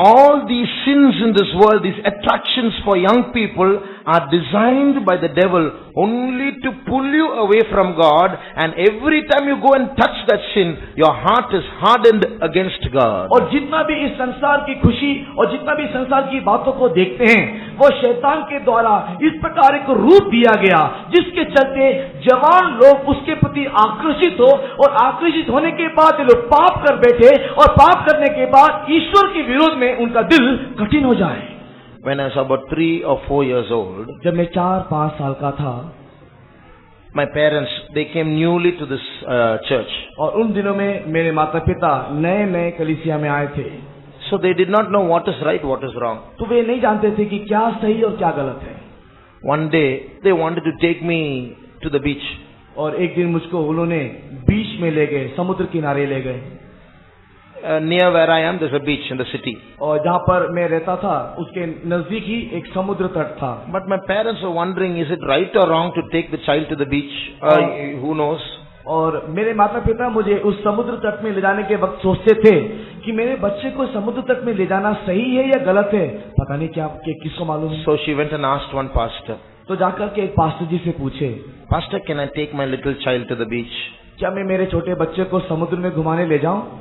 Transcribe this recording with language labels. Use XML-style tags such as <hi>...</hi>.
<en>All these sins in this world, these attractions for young people, are designed by the devil only to pull you away from God, and every time you go and touch that sin, your heart is hardened against God.</en> <hi>और जितना भी इस संसार की खुशी और जितना भी संसार की बातों को देखते हैं, वो शैतान के द्वारा इस प्रकार एक रूप दिया गया जिसके चलते जवान लोग उसके प्रति आकर्षित हो, और आकर्षित होने के बाद लोग पाप कर बैठे, और पाप करने के बाद ईश्वर के विरोध में उनका दिल कठिन हो जाए।</hi> <en>When I was about 3 or 4 years old,</en> <hi>जब मैं 4-5 साल का था,</hi> <en>my parents, they came newly to this church.</en> <hi>और उन दिनों में मेरे माता पिता नए कलीसिया में आए थे।</hi> <en>So they did not know what is right, what is wrong.</en> <hi>तो वे नहीं जानते थे कि क्या सही और क्या गलत है।</hi> <en>One day, they wanted to take me to the beach.</en> <hi>और एक दिन मुझको उन्होंने बीच में ले गए, समुद्र किनारे ले गए।</hi> <en>Near where I am, there's a beach in the city.</en> <hi>और जहाँ पर मैं रहता था, उसके नजदीक ही एक समुद्र तट था।</hi> <en>But my parents were wondering, is it right or wrong to take the child to the beach? Who knows?</en> <hi>और मेरे माता पिता मुझे उस समुद्र तट में ले जाने के वक्त सोचते थे कि मेरे बच्चे को समुद्र तट में ले जाना सही है या गलत है, पता नहीं क्या किसको मालूम है।</hi> <en>So she went and asked one pastor.</en> <hi>तो जाकर के एक पास्टर जी से पूछे,</hi> <en>Pastor, can I take my little child to the beach?</en> <hi>क्या मैं मेरे छोटे बच्चे को समुद्र में घुमाने ले जाऊं?</hi>